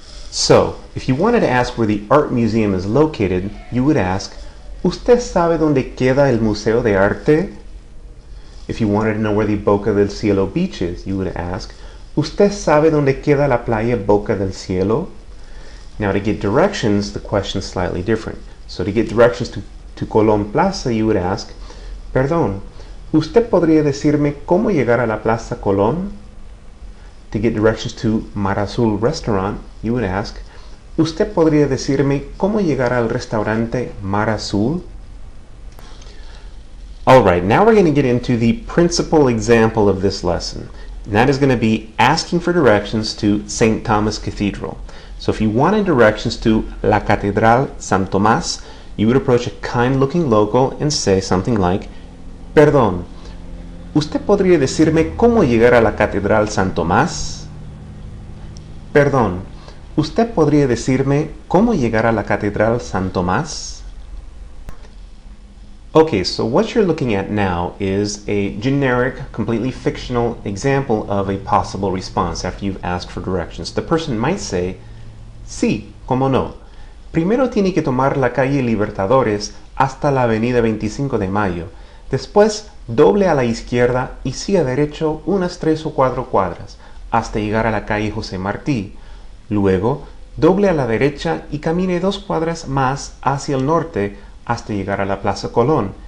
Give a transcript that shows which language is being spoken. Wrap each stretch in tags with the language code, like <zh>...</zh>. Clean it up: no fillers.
<en>So, if you wanted to ask where the art museum is located, you would ask,</en> <es>¿Usted sabe dónde queda el Museo de Arte?</es> <en>If you wanted to know where the Boca del Cielo beach is, you would ask,</en> <es>¿Usted sabe dónde queda la playa Boca del Cielo?</es> <en>Now, to get directions, the question's slightly different. So to get directions to Colón Plaza, you would ask,</en> <es>Perdón, ¿usted podría decirme cómo llegar a la Plaza Colón?</es> <en>To get directions to Mar Azul Restaurant, you would ask,</en> <es>¿Usted podría decirme cómo llegar al restaurante Mar Azul?</es> <en>Alright, now we're going to get into the principal example of this lesson. And that is going to be asking for directions to St. Thomas Cathedral. So if you wanted directions to La Catedral San Tomás, you would approach a kind-looking local and say something like,</en> <es>Perdón, ¿usted podría decirme cómo llegar a la Catedral San Tomás? Perdón, ¿usted podría decirme cómo llegar a la Catedral San Tomás?</es> <en>Okay, so what you're looking at now is a generic, completely fictional example of a possible response after you've asked for directions. The person might say,</en> <es>Sí, cómo no. Primero tiene que tomar la calle Libertadores hasta la avenida 25 de Mayo. Después, doble a la izquierda y siga derecho unas 3 o 4 cuadras hasta llegar a la calle José Martí. Luego, doble a la derecha y camine 2 cuadras más hacia el norte hasta llegar a la Plaza Colón.</es>